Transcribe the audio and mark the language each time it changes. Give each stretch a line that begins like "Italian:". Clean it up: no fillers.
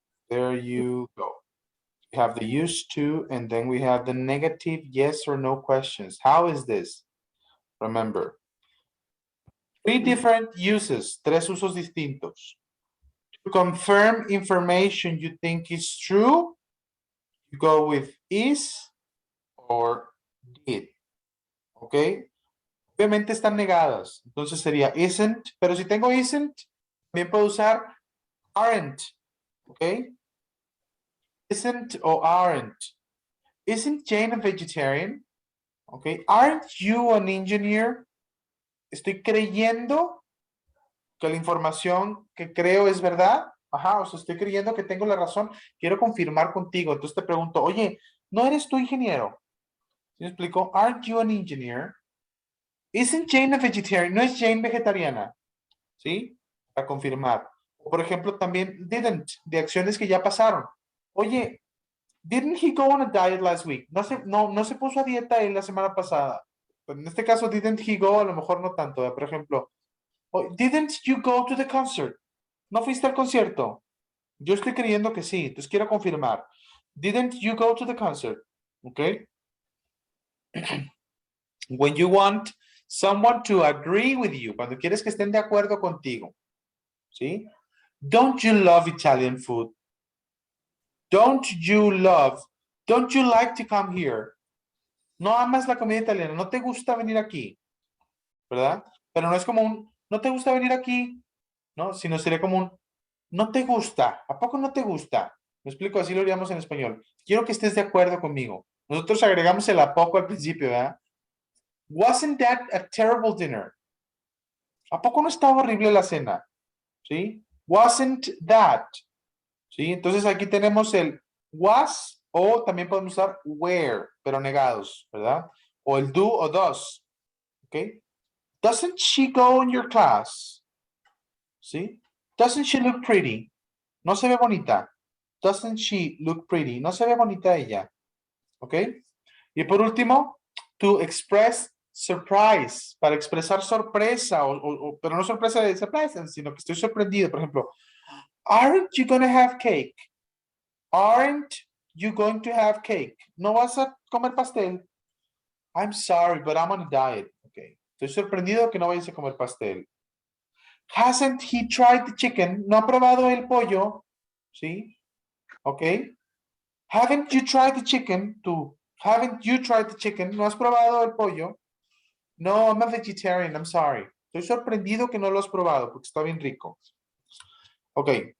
English: There you go. We have the used to, and then we have the negative yes or no questions. How is this? Remember, 3 different uses,
Spanish: 3 usos distintos.
English: To confirm information you think is true, you go with is or did. Okay.
Spanish: Obviamente están negadas. Entonces sería isn't, pero si tengo isn't, también puedo usar aren't.
English: Okay. Isn't or aren't. Isn't Jane a vegetarian? Okay. Aren't you an engineer?
Spanish: Estoy creyendo que la información que creo es verdad. Ajá, o sea, estoy creyendo que tengo la razón. Quiero confirmar contigo. Entonces te pregunto, oye, ¿no eres tú ingeniero? ¿Sí me explico?
English: Aren't you an engineer? Isn't Jane a vegetarian?
Spanish: ¿No es Jane vegetariana? ¿Sí? Para confirmar. Por ejemplo, también didn't, de acciones que ya pasaron. Oye,
English: Didn't he go on a diet last week?
Spanish: No se puso a dieta él la semana pasada. Pero en este caso,
English: didn't he go,
Spanish: a lo mejor no tanto. Por ejemplo,
English: didn't you go to the concert?
Spanish: ¿No fuiste al concierto? Yo estoy creyendo que sí, entonces quiero confirmar.
English: Didn't you go to the concert? Okay. When you want someone to agree with you,
Spanish: cuando quieres que estén de acuerdo contigo. ¿Sí?
English: Don't you love Italian food? Don't you like to come here?
Spanish: No amas la comida italiana, no te gusta venir aquí, ¿verdad? Pero no es como no te gusta venir aquí, ¿no? Sino sería como no te gusta, ¿a poco no te gusta? Me explico, así lo diríamos en español. Quiero que estés de acuerdo conmigo. Nosotros agregamos el a poco al principio, ¿verdad?
English: Wasn't that a terrible dinner?
Spanish: ¿A poco no estaba horrible la cena? ¿Sí?
English: Wasn't that?
Spanish: ¿Sí? Entonces aquí tenemos el was o también podemos usar were, pero negados, ¿verdad? O el do o does. ¿Ok?
English: Doesn't she go in your class?
Spanish: ¿Sí?
English: Doesn't she look pretty?
Spanish: No se ve bonita.
English: Doesn't she look pretty?
Spanish: No se ve bonita ella. ¿Ok? Y por último,
English: to express surprise,
Spanish: para expresar sorpresa, pero no sorpresa de surprise, sino que estoy sorprendido.
English: Por ejemplo, aren't you going to have cake? Aren't you going to have cake?
Spanish: ¿No vas a comer pastel?
English: I'm sorry, but I'm on a diet. Okay.
Spanish: Estoy sorprendido que no vayas a comer pastel.
English: Hasn't he tried the chicken?
Spanish: ¿No ha probado el pollo? ¿Sí? Ok.
English: Haven't you tried the chicken? Tú. Haven't you tried the chicken?
Spanish: ¿No has probado el pollo?
English: No, I'm a vegetarian. I'm sorry.
Spanish: Estoy sorprendido que no lo has probado porque está bien rico. Ok.